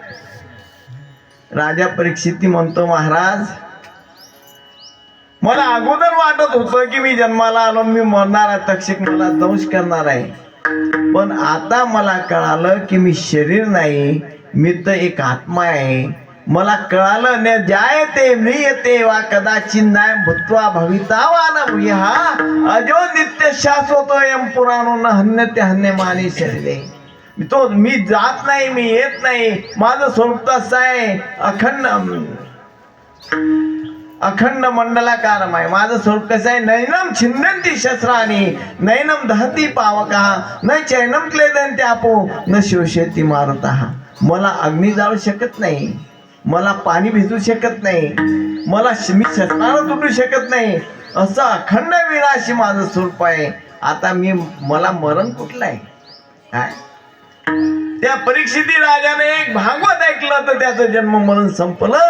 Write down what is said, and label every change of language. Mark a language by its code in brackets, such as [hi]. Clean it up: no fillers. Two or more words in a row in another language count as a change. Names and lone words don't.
[mr] राजा परीक्षिती म्हणतो, महाराज मला अगोदर वाटत होतं की मी जन्माला आलो, मी मरणार आहे, तक्षक मला दंश करणार आहे. पण आता मला कळालं की मी शरीर नाही, मी तर एक आत्मा आहे. मला कळालं [sa] न जायते म्रियते वा कदाचित नाय भूत्वा भविता वा न भूयः अजो नित्य शाश्वतोयम पुराणो न हन्यते हन्यमानी शरीरे. [mr] मी जात नाही, मी येत नाही, माझं स्वरूप असं आहे, [sa] अखंड मंडलाकारम [mr] आहे. माझं स्वरूप कसं आहे, [sa] नैनम छिन्नंती शस्त्राणी नैनम दहती पावका न चैनम क्लेदंती आपो न शोषेती मारुतः. [mr] मला अग्नी जाळू शकत नाही, मला पाणी भिजू शकत नाही, मी शस्त्रानं तुटू शकत नाही, असं अखंड विनाशी माझं स्वरूप आहे. आता मला मरण कुठलं आहे काय? त्या परीक्षिती राजाने एक भागवत ऐकलं तर त्याचं जन्म मरण संपलं.